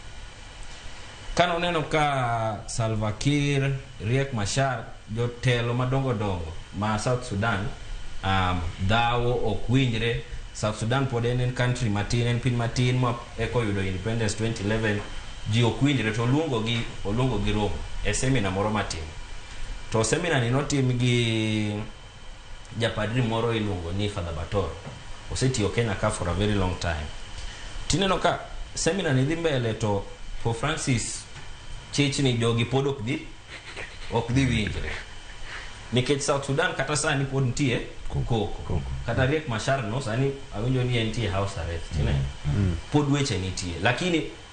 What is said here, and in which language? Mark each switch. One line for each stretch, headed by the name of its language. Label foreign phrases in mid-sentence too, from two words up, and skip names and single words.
Luo (Kenya and Tanzania): kano neno ka Salva Kiir Riek Machar jotelo madongo ma South Sudan dhawo ok winjre South Sudan pod en country matin en piny matin ma eko yudo independence 2011 ji ok winjre to oluongo gi Rome e seminar moro matin to seminar ni notim gi japadri moro iluongo ni Father Bator osetiyo Kenya ka
English: for a very long time
Luo (Kenya and Tanzania): tineno ka seminar ni dhi mbele to Pope Francis chichni jogi pod ok dhi winjre nikech South Sudan kata sani pod nitie koko kata Riek Machar no sani awinjo ni nitie
English: house arrest
Luo (Kenya and Tanzania): pod weche nitie lakini